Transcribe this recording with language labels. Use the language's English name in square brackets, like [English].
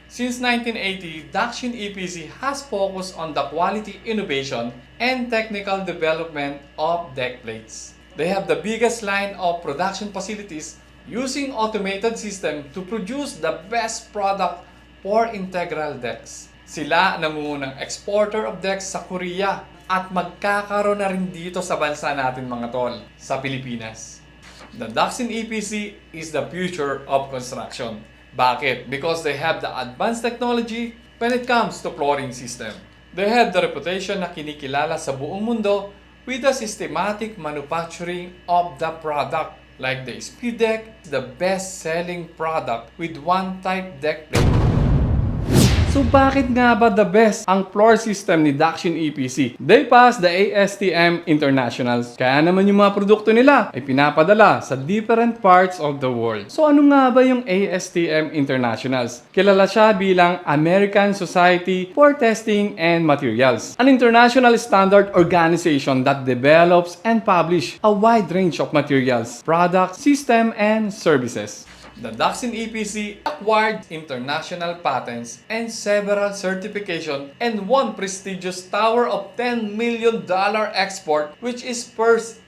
[English] Since 1980, Dakshin EPC has focused on the quality innovation and technical development of deck plates. They have the biggest line of production facilities using automated system to produce the best product for integral decks. [Filipino] Sila ang nangungunang [English] exporter of decks [Filipino] sa Korea at magkakaroon na rin dito sa bansa natin mga tol, sa Pilipinas. [English] The Dakshin EPC is the future of construction. [Filipino] Bakit? [English] Because they have the advanced technology when it comes to flooring system. They have the reputation [Filipino] na kinikilala sa buong mundo [English] with the systematic manufacturing of the product. Like the Speed Deck, the best-selling product with one type deck plate. [Filipino] So bakit nga ba [English] the best [Filipino] ang floor system ni Dakshin EPC? [English] They pass the ASTM Internationals. [Filipino] Kaya naman yung mga produkto nila ay pinapadala sa [English] different parts of the world. [Filipino] So ano nga ba yung ASTM Internationals? Kilala siya bilang [English] American Society for Testing and Materials, an international standard organization that develops and publish a wide range of materials, products, system, and services. The Dakshin EPC acquired international patents and several certifications and won prestigious Tower of $10 million export, which is first